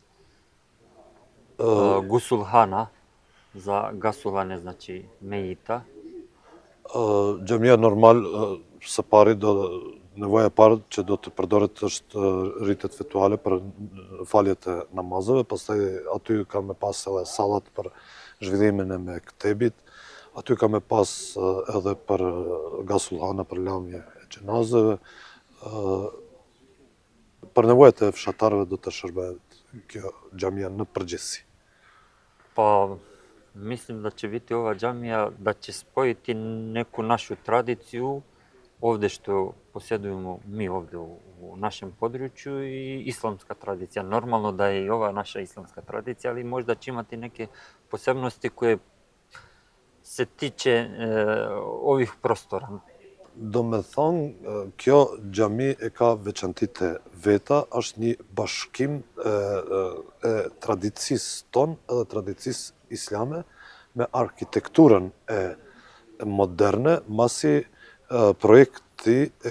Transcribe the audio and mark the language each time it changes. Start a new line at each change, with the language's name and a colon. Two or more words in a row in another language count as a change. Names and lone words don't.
Bosnian: Gusulhana za gasulane, znači mejita.
Albanian: Xhamia normal së pari nevoja e parë që do të përdoret është rritet fetuale për faljet e namazeve, pastaj aty ka me pas edhe sallat për zhvillimin e mektebit, aty ka me pas edhe për gasulhana për lamje e xhenazeve. Për nevojat e fshatarëve do të shërbehet kjo xhamia në përgjithësi.
Bosnian: Pa mislim da će biti ova džamija da će spojiti neku našu tradiciju ovdje što posjedujemo mi ovdje u našem području i islamska tradicija. Normalno da je i ova naša islamska tradicija, ali možda će imati neke posebnosti koje se tiče ovih prostora.
Albanian: Do me thonë, kjo xhami e ka veçantitë e veta, është një bashkim e tradicisë tonë edhe tradicisë islame me arkitekturën e moderne, masi projekti e